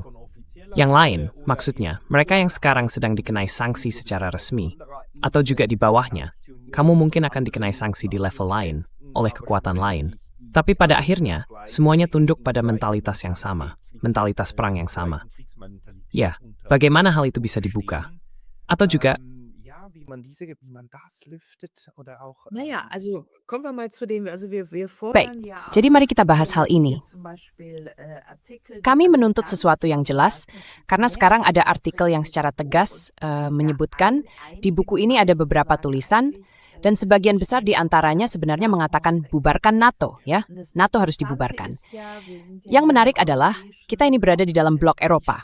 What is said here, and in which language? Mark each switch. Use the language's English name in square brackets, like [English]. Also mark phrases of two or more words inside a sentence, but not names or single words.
[Indonesian] Yang lain, maksudnya, mereka yang sekarang sedang dikenai sanksi secara resmi, atau juga di bawahnya, kamu mungkin akan dikenai sanksi di level lain, oleh kekuatan lain. Tapi pada akhirnya, semuanya tunduk pada mentalitas yang sama, mentalitas perang yang sama. Ya, bagaimana hal itu bisa dibuka? Atau juga, [German] Naja, also kommen wir mal zu dem, also wir [Indonesian] Baik, [German] fordern ja [Indonesian] jadi [German] auch, [Indonesian] mari kita bahas hal [German] dass [Indonesian] ini. [German] hier zum Beispiel Artikel, die [Indonesian] Kami [German] also [Indonesian] menuntut [German] ganz [Indonesian] sesuatu yang jelas, karena sekarang ada artikel yang secara tegas menyebutkan di buku ini ada beberapa tulisan, dan sebagian besar di antaranya sebenarnya mengatakan bubarkan NATO, ya. NATO harus dibubarkan. Yang menarik adalah, kita ini berada di dalam blok Eropa.